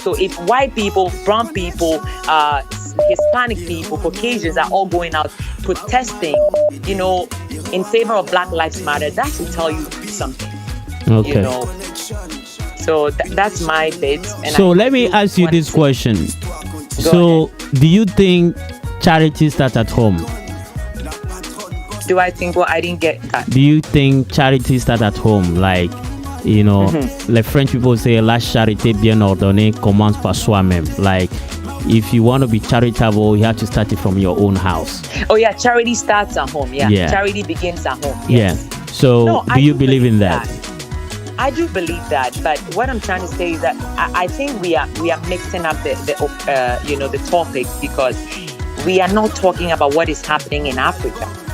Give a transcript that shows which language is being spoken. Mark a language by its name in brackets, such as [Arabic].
[English] So if white people, brown people, Hispanic people, Caucasians are all going out protesting, in favor of Black Lives Matter, that should tell you something. Okay. So that's my bit. And so let me ask you this question. So do you think charity starts at home? Do I think I didn't get that. Do you think charity starts at home? Like, like French people say, [French] la charité bien ordonnée commence par soi-même. [English] Like, if you want to be charitable, you have to start it from your own house. Oh yeah, charity starts at home. Yeah. Charity begins at home. Yes. Yeah. So do you believe in that? I do believe that, but what I'm trying to say is that I think we are mixing up the topics, because we are not talking about what is happening in Africa.